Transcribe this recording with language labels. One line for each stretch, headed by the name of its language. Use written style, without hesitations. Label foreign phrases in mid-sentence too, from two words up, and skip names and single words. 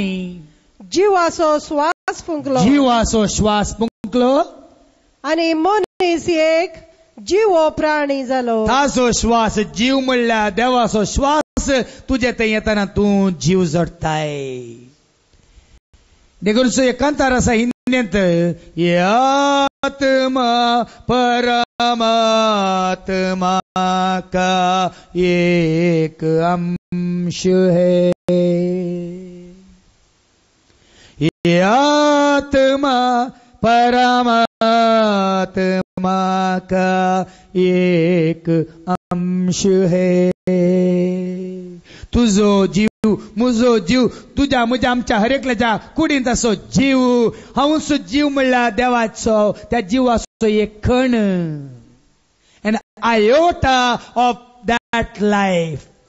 Konkani: जिवाचो श्वास फुंकलो आनी मनीस एक जीव प्राणी जालो. ताचो श्वास जीव म्हणल्यार देवाचो श्वास तुजे थंय येताना तूं जीव जोडताय. देखून एकांतार आसा हिंदींत
Hindi: आत्मा परमात्मा का एक अंश है आत्मा परमात्मा का एक अंश है.
Konkani: तुझो जीव म्हजो जीव तुझ्या म्हज्या आमच्या हर एकल्याच्या कुडींत असो जीव हांवूच जीव म्हणल्यार देवाचो त्या जिवाचो एक खण
English: an iota of that life.